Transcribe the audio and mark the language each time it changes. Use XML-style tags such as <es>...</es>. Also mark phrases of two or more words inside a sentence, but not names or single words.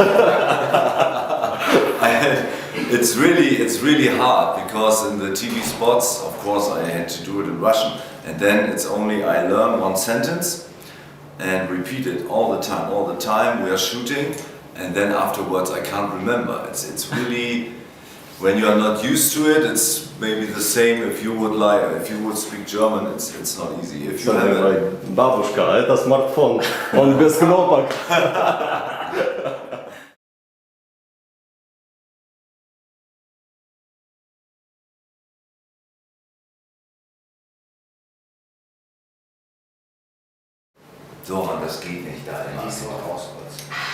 <en>It's really hard, because in the TV spots, of course, I had to do it in Russian, and then it's only I learn one sentence and repeat it all the time. We are shooting, and then afterwards I can't remember. It's really, when you are not used to it, it's maybe the same if you would speak German. It's not easy. If you have it.</en> <ru>Бабушка, это смартфон, он без кнопок.</ru> <de>So, Mann, das geht nicht da immer.</de>